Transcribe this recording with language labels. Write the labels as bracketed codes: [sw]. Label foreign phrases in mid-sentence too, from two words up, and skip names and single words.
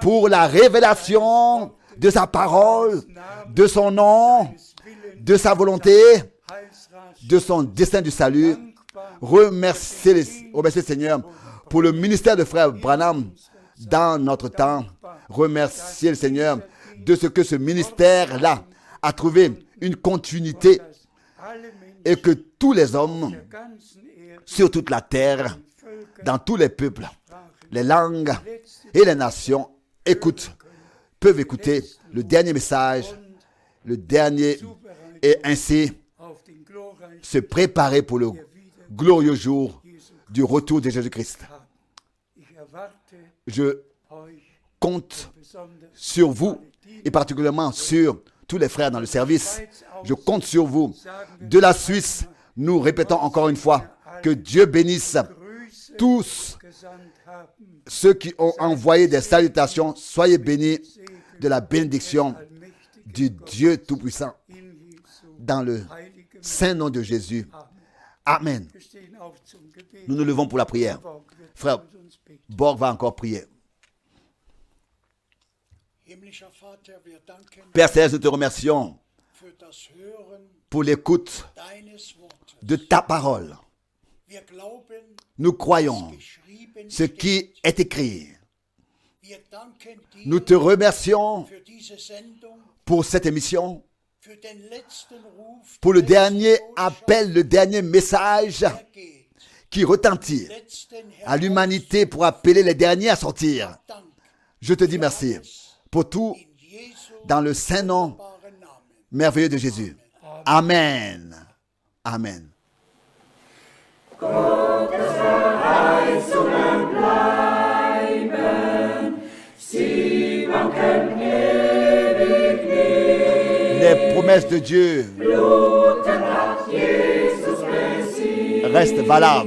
[fr] pour la révélation de sa parole, de son nom, de sa volonté, [de] Heilsrat [fr] de son dessein du salut. [de] dankbar [fr] Remerciez le Seigneur pour le ministère de frère Branham dans notre temps. Remerciez le Seigneur de ce que ce ministère-là a trouvé une continuité [de] dass alle Menschen [fr] et que tous les hommes [de] der ganzen Erde [fr] sur toute la terre, [de] Völker [fr] dans tous les peuples, [de] sprachen. [fr] les langues et les nations peuvent écouter le dernier message, le dernier, et ainsi [de] Auf den glorreichen [fr] se préparer pour le glorieux jour du retour de Jésus-Christ. [de] Tag. Ich erwarte [fr] Je [de] euch [fr] compte [de] besonders [fr] sur vous et particulièrement sur tous les frères dans le service. Je compte sur vous. De la Suisse, nous répétons encore une fois que Dieu bénisse [de] Grüße [fr] tous [de] gesandt haben. [fr] ceux qui ont envoyé des salutations. Soyez bénis de la bénédiction [de] Allmächtige [fr] du Dieu Tout-Puissant [de] in Jesu [fr] dans le [de] heiligem [fr] saint nom de Jésus. Amen. [de] Wir stehen auf zum Gebet. [fr] Nous nous levons pour la prière. [de] Borg wird [fr] Frère [de] mit uns beten. [fr] Borg va encore prier. [de] Himmlischer Vater, wir danken [fr] Père Céleste, nous te remercions [de] für das Hören [fr] pour l'écoute [de] deines Wortes. [fr] de ta parole. [de] Wir glauben, [fr] Nous croyons [de] geschrieben [fr] ce qui est écrit. [de] Wir danken dir [fr] Nous te remercions [de] für diese Sendung, [fr] pour cette émission, [de] für den letzten Ruf, [fr] pour le [de] die letzte [fr] dernier [de] Botschaft, [fr] appel, le dernier message [de] der geht, [fr] qui retentit [de] letzten [fr] à l'humanité pour appeler les derniers à sortir. [de] Dank [fr] Je te dis merci pour tout [de] in Jesu [fr] dans le saint nom [de] wunderbaren Namen. [fr] merveilleux de Jésus. Amen. Amen. Les promesses de Dieu restent valables.